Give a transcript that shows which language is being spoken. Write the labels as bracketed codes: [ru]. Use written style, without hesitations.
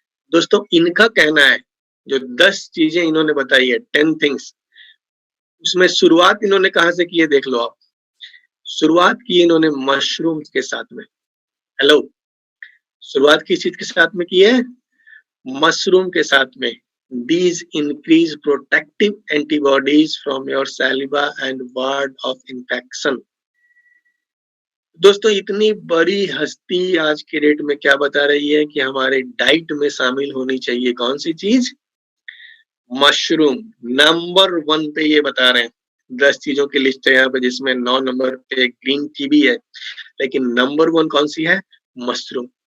[hi] दोस्तों इनका कहना है, जो 10 चीजें इन्होंने बताई है, 10 थिंग्स, उसमें शुरुआत इन्होंने कहाँ से की है देख लो आप। शुरुआत की इन्होंने मशरूम के साथ में। हेलो, शुरुआत किस चीज के साथ में की है? मशरूम के साथ में। [en] These increase protective antibodies from your saliva and ward of infection. [hi] दोस्तों इतनी बड़ी हस्ती आज के डेट में क्या बता रही है कि हमारे डाइट में शामिल होनी चाहिए कौन सी चीज? मशरूम। नंबर 1 पे ये बता रहे हैं। 10 चीजों की लिस्ट है यहाँ पे, जिसमें 9 नंबर पे ग्रीन टी भी है, लेकिन नंबर 1 कौन सी है? मशरूम।